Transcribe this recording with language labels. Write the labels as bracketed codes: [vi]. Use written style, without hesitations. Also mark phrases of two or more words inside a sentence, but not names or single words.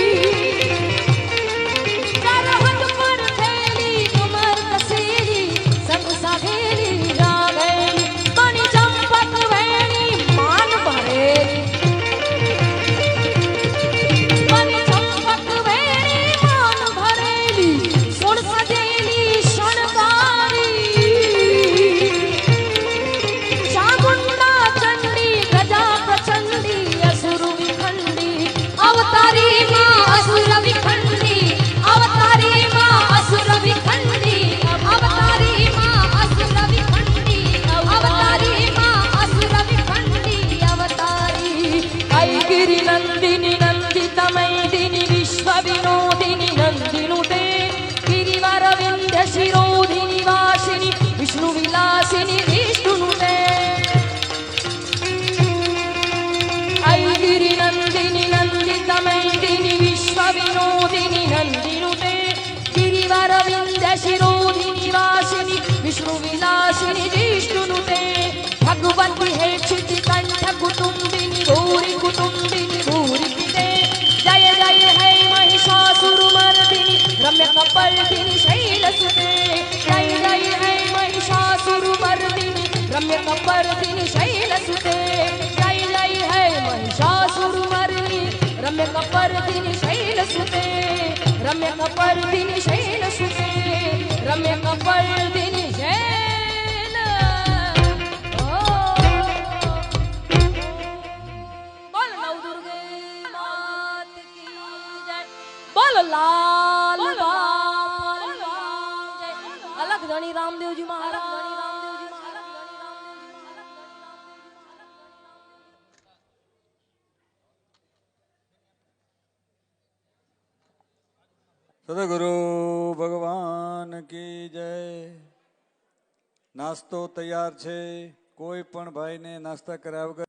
[gu] સરહદ પર થેલી કમર કસેલી સંગ સાધેલી રાગેલી બની ચંપક વેણી માન ભરેલી બની ચંપક વેણી માન ભરેલી સોળ સજેલી શણગારી ચામુંડા ચંડી ગજા પ્રચંડી અસુર વિખંડી અવતારી માં અસુર વિખંડી અવતારી માં અસુર વિખંડી અવતારી માં અસુર વિખંડી અવતારી માં અસુર વિખંડી અવતારી [sa] ऐगिरि नन्दिनि नन्दितमैदिनि विश्व विनोदिनि नन्दिनुते गिरिवर विन्ध्य शिरोधिनि वासिनि विष्णु विलासिनि विष्णुनुते ऐगिरि नन्दिनि नन्दितमैदिनि विश्व विनोदिनि नन्दिनुते गिरिवर विन्ध्य शिरोधिनि वासिनि विष्णु विलासिनि विष्णुनुते भगवति हे क्षिति कण्ठ कुटुम्बिनि भूरि कुटुम्बिनि भूरि पिते जय जय हे महिषासुर मर्दिनि रम्य कपर्दिनि शैलसुते जय जय हे महिषासुर मर्दिनि रम्य कपर्दिनि शैलसुते जय जय हे महिषासुर मर्दिनि रम्य कपर्दिनि शैलसुते रम्य कपर्दिनि शैलसुते रम्य कपर्दिनि शैल [hi] बोल नवदुर्गे मात की जय बोल लाल बाल जय अलग धनी रामदेव जी महाराज सद्गुरु भगवान की जय. [gu] નાસ્તો તૈયાર છે. કોઈ પણ ભાઈને નાસ્તા કર્યા વગર